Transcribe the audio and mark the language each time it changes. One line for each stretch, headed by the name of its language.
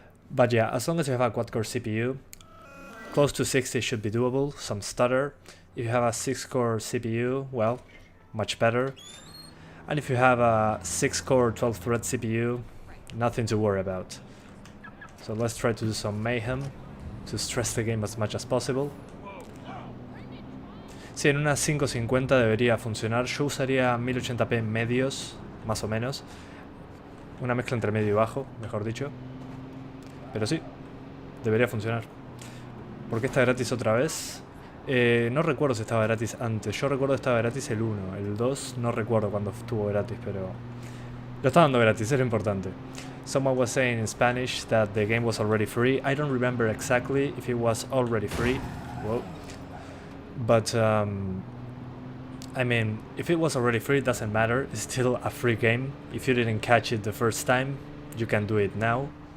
English: But yeah, as long as you have a quad-core CPU, close to 60 should be doable, some stutter. If you have a 6-core CPU, well, much better. And if you have a 6-core 12-thread CPU, nothing to worry about. So let's try to do some mayhem to stress the game as much as possible.
Spanish: Sí, en unas 550 debería funcionar. Yo usaría 1080p medios, más o menos. Una mezcla entre medio y bajo, mejor dicho. Pero sí, debería funcionar. ¿Por qué está gratis otra vez? No recuerdo si estaba gratis antes. Yo recuerdo que estaba gratis el 1. El 2 no recuerdo cuándo estuvo gratis, pero... Lo está dando gratis, es lo importante.
English: Someone was saying in Spanish that the game was already free. I don't remember exactly if it was already free. Whoa. But, I mean, if it was already free, it doesn't matter. It's still a free game. If you didn't catch it the first time, you can do it now.